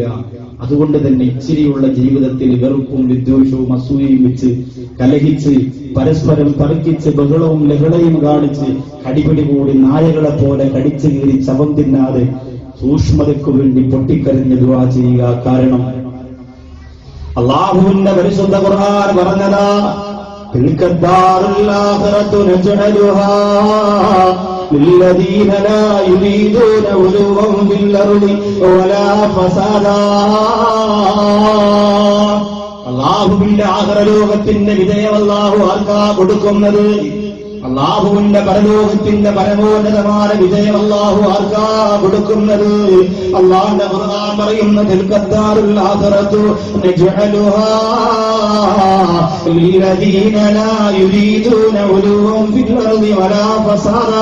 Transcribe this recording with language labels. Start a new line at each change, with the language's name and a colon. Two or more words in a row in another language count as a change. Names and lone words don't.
Malayalam: അതുകൊണ്ട് തന്നെ ഇച്ചിരിയുള്ള ജീവിതത്തിൽ വെറുപ്പും വിദ്വേഷവും അസൂയയും വെച്ച് കലഹിച്ച് പരസ്പരം തർക്കിച്ച് ബഹളവും ലഹളയും കാണിച്ച് കടിപിടി കൂടി നായകളെ പോലെ കടിച്ചു കീറി ശവം തിന്നാതെ സൂക്ഷ്മതയ്ക്കു വേണ്ടി പൊട്ടിക്കരഞ്ഞ് ദുആ ചെയ്യുക. കാരണം അല്ലാഹുവിന്റെ പരിശുദ്ധ ഖുർആൻ പറഞ്ഞതാ,
Arabic: تلك الدار الآخرة نجعلها للذين لا يريدون علوا في الأرض ولا فسادا.
Malayalam: അല്ലാഹുവിന്റെ ആഖിറ ലോകത്തിന്റെ വിജയം അല്ലാഹു ആർക്കാ കൊടുക്കുന്നത്? അള്ളാഹുവിന്റെ പരലോകത്തിന്റെ പരമോന്നതമായ വിജയം അള്ളാഹു ആർക്കാ കൊടുക്കുന്നത്? അള്ളാഹുവിന്റെ ഖുർആൻ പറയുന്ന
Arabic: تلك الدار الآخرة نجعلها للذين لا يريدون علوا في الأرض ولا فسادا.